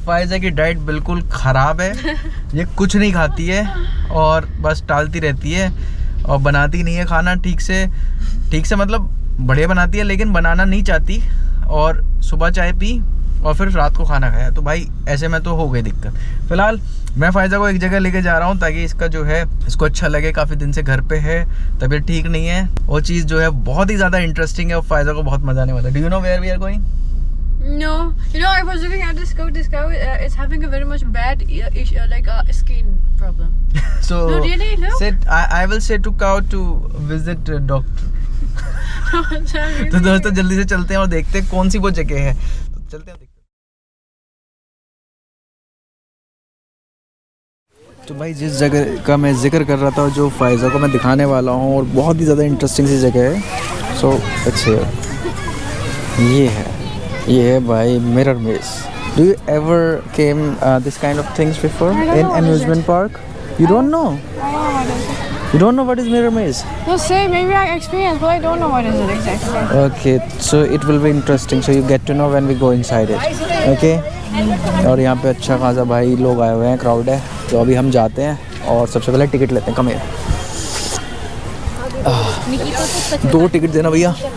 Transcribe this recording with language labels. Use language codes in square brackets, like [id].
[hi] Pfizer की diet बिल्कुल ख़राब है, ये कुछ नहीं खाती है और बस टालती रहती है, और बनाती नहीं है खाना ठीक से मतलब बढ़िया बनाती है, लेकिन बनाना नहीं चाहती, और सुबह चाय पी और फिर रात को खाना खाया। तो भाई ऐसे में तो हो गई दिक्कत। फिलहाल मैं फाइजा को एक जगह लेके जा रहा हूँ, ताकि इसका जो है इसको अच्छा लगे। काफ़ी दिन से घर पे है, तबीयत ठीक नहीं है, वो चीज़ जो है बहुत ही ज़्यादा इंटरेस्टिंग है, और फाइजा को बहुत मज़ा आने वाला है। [en] Do you know where we are going? No, you know, I was looking at this cow. This cow is having a very much bad skin problem. So no, really, no. I will say to cow to visit doctor. [hi] तो दोस्तों जल्दी से चलते हैं और देखते हैं कौन सी वो जगह है। तो चलते हैं, देखते हैं। तो भाई जिस जगह का मैं जिक्र कर रहा था, जो फाइजा को मैं दिखाने वाला हूँ, और बहुत ही ज़्यादा इंटरेस्टिंग सी जगह है। [en] So it's here. [hi] ये है भाई मिरर मेज. [en] Do you ever came this kind of things before I don't in know what is amusement park? You don't know? You don't know what is mirror maze? No, say maybe I experienced, but I don't know what is it exactly. Okay, so it will be interesting. So you get to know when we go inside it. Okay? [hi] और यहाँ पे अच्छा खासा भाई लोग आए हुए हैं, क्राउड है. तो अभी हम जाते हैं और सबसे पहले टिकट लेते हैं. कम है 2 टिकट देना भैया.